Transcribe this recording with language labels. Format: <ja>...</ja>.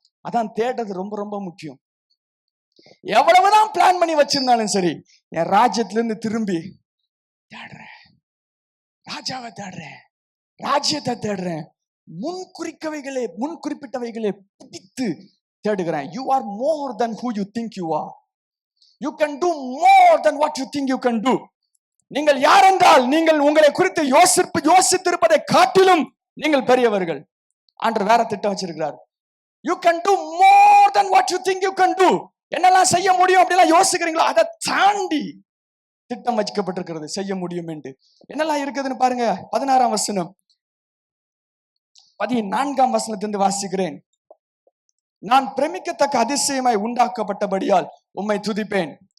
<ta>அதான் தேடுறது ரொம்ப ரொம்ப முக்கியம். எவ்வளவுதான் பிளான் பண்ணி வச்சிருந்தாலும் சரி, என் ராஜ்யத்திலிருந்து திரும்பி தேடுறேன், ராஜாவை தேடுறேன், ராஜ்யத்தை தேடுறேன், முன்குறிப்பிட்டவைகளை பிடித்து தேடுகிறேன்.</ta> <en>You are more than who you think you are. You can do more than what you think you can do.</en> <ta>நீங்கள் யார் என்றால் நீங்கள் உங்களை குறித்து யோசித்திருப்பதை காட்டிலும் நீங்கள் பெரியவர்கள். ஆண்டவர் வேற திட்டம் வச்சிருக்கிறார்.</ta> <en>You can do more than what you think you can do.</en> <ta>என்னெல்லாம் செய்ய முடியும் அப்படிலாம் யோசிக்கிறீங்களோ அதை தாண்டி திட்டம் வச்சுக்கப்பட்டிருக்கிறது, செய்ய முடியும் என்று. என்னெல்லாம் இருக்குதுன்னு பாருங்க. 16ஆம் வசனம், 14ஆம் வசனத்திலிருந்து வாசிக்கிறேன். நான் பிரமிக்கத்தக்க அதிசயமாய் உண்டாக்கப்பட்டபடியால் உம்மை துதிப்பேன்.</ta>